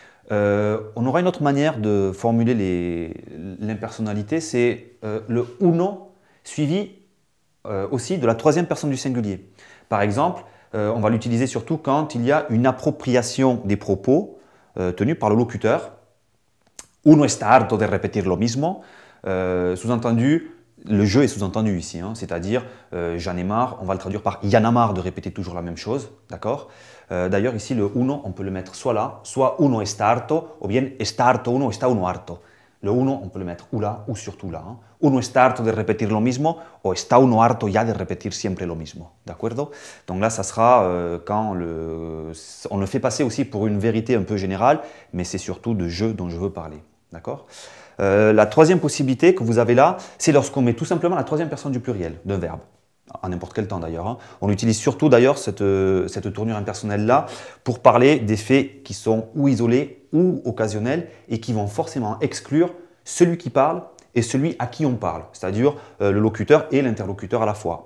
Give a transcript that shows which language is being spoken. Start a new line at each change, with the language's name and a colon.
French: On aura une autre manière de formuler l'impersonnalité, c'est le uno suivi aussi de la troisième personne du singulier. Par exemple, on va l'utiliser surtout quand il y a une appropriation des propos tenus par le locuteur.
Spanish: Uno está harto de repetir lo mismo.
French: Sous-entendu, le jeu est sous-entendu ici, hein, c'est-à-dire j'en ai marre, on va le traduire par y en a marre de répéter toujours la même chose, d'accord? D'ailleurs ici le uno, on peut le mettre soit là, soit
Spanish: uno está harto,
French: ou bien
Spanish: está harto uno, está uno harto.
French: Le uno, on peut le mettre ou là, ou surtout là. Hein.
Spanish: Uno está harto de repetir lo mismo, o está uno harto ya de repetir siempre lo mismo.
French: D'accord? Donc là, ça sera quand on le fait passer aussi pour une vérité un peu générale, mais c'est surtout de jeu dont je veux parler. D'accord? La troisième possibilité que vous avez là, c'est lorsqu'on met tout simplement la troisième personne du pluriel d'un verbe. À n'importe quel temps d'ailleurs. Hein. On utilise surtout d'ailleurs cette tournure impersonnelle-là pour parler des faits qui sont ou isolés ou occasionnels et qui vont forcément exclure celui qui parle et celui à qui on parle, c'est-à-dire le locuteur et l'interlocuteur à la fois.